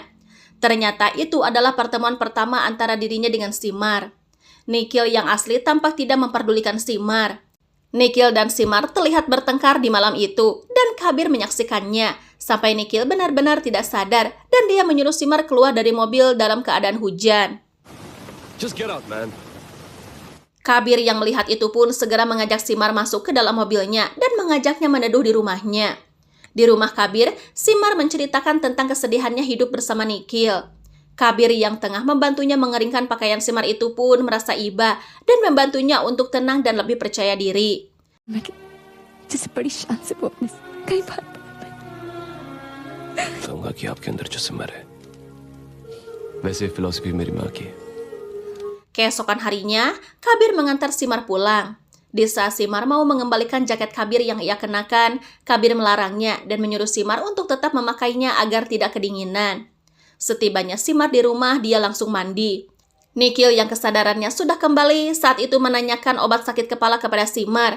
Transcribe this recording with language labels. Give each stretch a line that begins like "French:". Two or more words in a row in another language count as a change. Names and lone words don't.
Indonesian: Ternyata itu adalah pertemuan pertama antara dirinya dengan Simar. Nikhil yang asli tampak tidak memperdulikan Simar. Nikhil dan Simar terlihat bertengkar di malam itu, dan Kabir menyaksikannya, sampai Nikhil benar-benar tidak sadar, dan dia menyuruh Simar keluar dari mobil dalam keadaan hujan.
English: Just get out, man.
Indonesian: Kabir yang melihat itu pun segera mengajak Simar masuk ke dalam mobilnya dan mengajaknya meneduh di rumahnya. Di rumah Kabir, Simar menceritakan tentang kesedihannya hidup bersama Nikhil. Kabir yang tengah membantunya mengeringkan pakaian Simar itu pun merasa iba dan membantunya untuk tenang dan lebih percaya diri.
Hindi: कहूंगा कि आपके अंदर जो सिमर है वैसे फिलॉसफी मेरी माँ की है.
Indonesian: Keesokan harinya, Kabir mengantar Simar pulang. Di saat Simar mau mengembalikan jaket Kabir yang ia kenakan, Kabir melarangnya dan menyuruh Simar untuk tetap memakainya agar tidak kedinginan. Setibanya Simar di rumah, dia langsung mandi. Nikhil yang kesadarannya sudah kembali saat itu menanyakan obat sakit kepala kepada Simar.